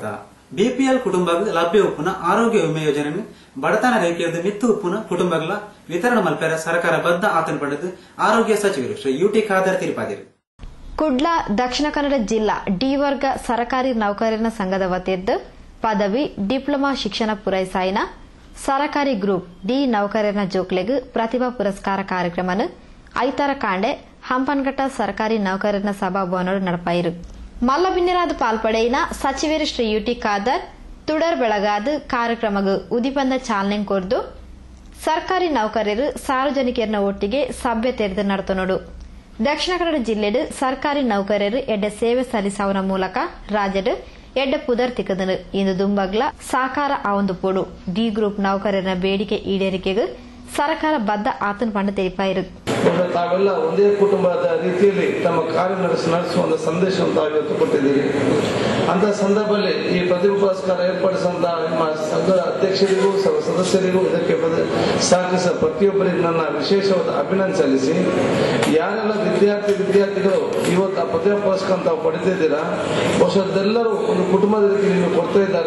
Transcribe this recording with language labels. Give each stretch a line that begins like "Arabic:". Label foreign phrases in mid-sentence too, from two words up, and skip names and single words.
Tulu: ಬಿಪಿಎಲ್ ಕುಟುಂಬಗಳು ಲಭ್ಯ ಉಪ್ಪುನ ಆರೋಗ್ಯ ವಿಮೆ ಯೋಜನೆಯನ್ನು ಬಡತನ ರೇಖೆಯದು ಮಿತ್ತು ಉಪ್ಪುನ ಕುಟುಂಬಗಳ ವಿತರಣೆ ಮಲ್ಪೆರ ಸರ್ಕಾರ ಬದ್ಧ ಆತನ ಪಡೆದು ಆರೋಗ್ಯ ಸಚಿವರು ಶ್ರೀ ಯುಟಿ ಖಾದರ್ ತಿರುಪಾದಿರು. ಕುಡ್ಲ ದಕ್ಷಿಣ ಕನ್ನಡ ಜಿಲ್ಲಾ ಡಿ ವರ್ಗ ಸರಕಾರಿ ನೌಕರರ ಸಂಘದ ವತಿಯದ್ದು ಪದವಿ ಡಿಪ್ಲೊಮಾ ಶಿಕ್ಷಣ ಪೂರೈಸಾಯಿನ ಸರಕಾರಿ ಗ್ರೂಪ್ ಡಿ ನೌಕರರ ಜೋಕ್ಲೆಗ್ ಪ್ರತಿಭಾ ಪುರಸ್ಕಾರ ಕಾರ್ಯಕ್ರಮವನ್ನು ಐತಾರ ಕಾಂಡೆ ಹಂಪನಘಟ್ಟ ಸರ್ಕಾರಿ ನೌಕರರ ಸಭಾಭವನ ನಡಪಾಯಿರು. ಮಲ್ಲಬಿನ್ನಿರಾದ ಪಾಲ್ಪಡೆಯಿನ ಸಚಿವರು ಶ್ರೀ ಯುಟಿ ಖಾದರ್ ತುಡರ್ ಬೆಳಗಾದ ಕಾರ್ಯಕ್ರಮಗೂ ಉದಿಪಂದ ಚಾಲನೆ ಕೊರ್ದು ಸರ್ಕಾರಿ ನೌಕರರು ಸಾರ್ವಜನಿಕರನ್ನ ಒಟ್ಟಿಗೆ ಸಭೆ ತೆರೆದು ನಡೆತನೋಡು. ದಕ್ಷಿಣ ಕನ್ನಡ ಜಿಲ್ಲೆಡ್ ಸರ್ಕಾರಿ ನೌಕರರು ಎಡ್ಡ ಸೇವೆ ಸಲ್ಲಿಸುವ ಮೂಲಕ ರಾಜ್ಯದ ಎಡ್ಡ ಪುದರ್ ತಿಕ್ಕದನು ಇಂದು ದುಂಬಗ್ಲ ಸಾಕಾರ ಆವೊಂದು ಪೋಡು ಡಿ ಗ್ರೂಪ್ ನೌಕರರ ಬೇಡಿಕೆ ಈಡೇರಿಕೆಗೆ ಸರ್ಕಾರ ಬದ್ಧ ಆತನ ಪಂಡ ತೆರಿಪಾಯಿರು.
Kannada: ತಾವೆಲ್ಲ ಒಂದೇ ಕುಟುಂಬದ ರೀತಿಯಲ್ಲಿ ತಮ್ಮ ಕಾರ್ಯ ನಡೆಸುವ ಸಂದೇಶವನ್ನು ತಾವು ಕೊಟ್ಟಿದ್ದೀರಿ. ಅಂತಹ ಸಂದರ್ಭದಲ್ಲಿ ಈ ಪ್ರತಿಭಾ ಪುರಸ್ಕಾರ ಏರ್ಪಡಿಸಿದಂತಹ ನಿಮ್ಮ ಸಂಘದ ಅಧ್ಯಕ್ಷರಿಗೂ ಸದಸ್ಯರಿಗೂ ಇದಕ್ಕೆ ಸಹಕರಿಸಿದ ಪ್ರತಿಯೊಬ್ಬರಿಗೂ ನನ್ನ ವಿಶೇಷವಾದ ಅಭಿನಂದನೆ ಸಲ್ಲಿಸಿ, ಯಾರೆಲ್ಲ ವಿದ್ಯಾರ್ಥಿಗಳು ಇವತ್ತು ಆ ಪ್ರತಿಭಾ ಪುರಸ್ಕಾರ ತಾವು ಪಡೆದಿದ್ದೀರಾ, ಬಹುಶಃ ಒಂದು ಕುಟುಂಬದ ರೀತಿ ನಿಮಗೆ ಕೊಡ್ತಾ ಇದ್ದಾರೆ.